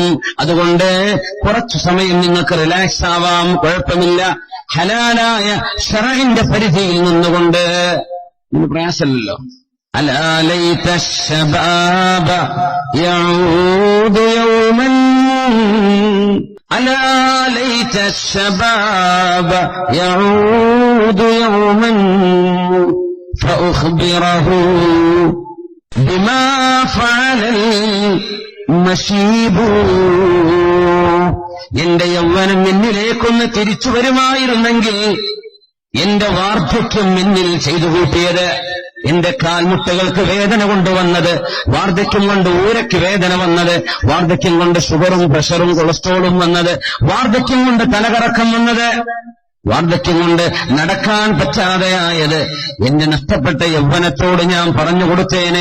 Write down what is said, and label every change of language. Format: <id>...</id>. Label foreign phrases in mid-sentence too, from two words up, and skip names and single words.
<ml>അതുകൊണ്ട് കുറച്ചു സമയം നിങ്ങൾക്ക് റിലാക്സ് ആവാം, കുഴപ്പമില്ല. ഹലാലായ ശറഇന്റെ പരിധിയിൽ നിന്നുകൊണ്ട്. ഇതിന് പ്രയാസമല്ലല്ലോ.</ml> <ar>ألا ليت شباب يعود يوما ألا ليت الشباب يعود يوما فأخبره بما فعل المشيب.</ar> <ml>എന്റെ യൗവനം എന്നിലേക്കൊന്ന് തിരിച്ചു വരുമായിരുന്നെങ്കിൽ, എന്റെ വാർദ്ധക്യം എന്നിൽ ചെയ്തു കൂട്ടിയത്, എന്റെ കാൽമുട്ടകൾക്ക് വേദന കൊണ്ടുവന്നത്, വാർദ്ധക്യം കൊണ്ട് ഊരയ്ക്ക് വേദന വന്നത്, വാർദ്ധക്യം കൊണ്ട് ഷുഗറും പ്രഷറും കൊളസ്ട്രോളും വന്നത്, വാർദ്ധക്യം കൊണ്ട് തലകറക്കം വന്നത്, വാർദ്ധക്യം കൊണ്ട് നടക്കാൻ പറ്റാതെയായത്, എന്റെ നഷ്ടപ്പെട്ട യൗവനത്തോട് ഞാൻ പറഞ്ഞു കൊടുത്തേനെ.</ml>